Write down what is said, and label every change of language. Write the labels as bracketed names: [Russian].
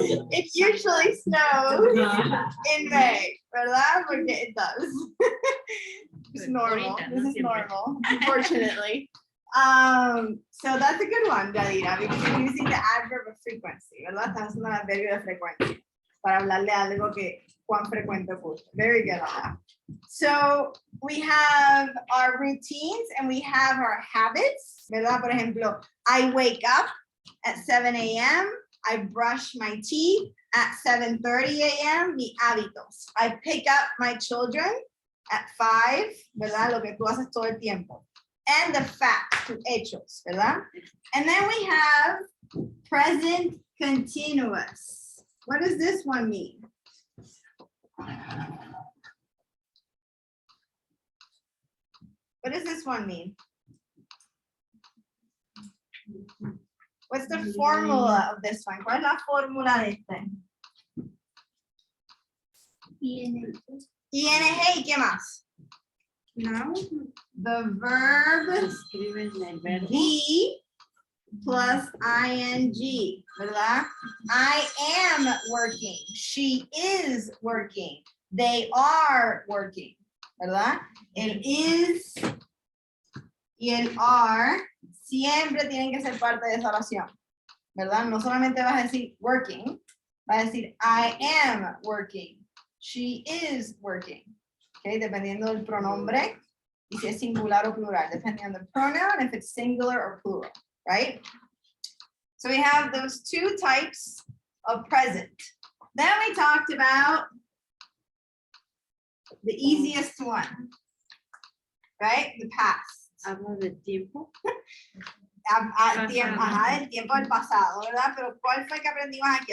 [English] It usually snows in May, [Spanish] ¿verdad? Porque [English] it does. It's normal. This is normal, unfortunately. So that's a good one, Yadira, because you're using the adverb of frequency, [Spanish] ¿verdad? Estás usando el adverbio de frecuencia para hablarle algo que cuán frecuente ocurre. [English] Very good on that. So we have our routines and we have our habits, [Spanish] ¿verdad? Por ejemplo, [English] I wake up at 7 a.m. I brush my teeth at 7:30 a.m. [Spanish] Mi hábitos. [English] I pick up my children at 5, [Spanish] ¿verdad? [English] Lo que tú haces todo el tiempo. And the facts, to hechos, ¿verdad? And then we have present continuous. What does this one mean? What does this one mean? What's the formula of this one? [Spanish] ¿Cuál es la fórmula de este? ING, ¿y qué más? No. [English] The verb be plus ing, [Spanish] ¿verdad? [English] I am working. She is working. They are working, [Spanish] ¿verdad? El is y el are siempre tienen que ser parte de esa oración, ¿verdad? No solamente vas a decir working, vas a decir [English] I am working. She is working. Okay, [Spanish] dependiendo del pronombre y si es singular o plural, [English] depending on the pronoun, if it's singular or plural, right? So we have those two types of present. Then we talked about the easiest one, right? The past. [Spanish] Habla de tiempo. El tiempo del pasado, ¿verdad? Pero ¿cuál fue que aprendimos aquí?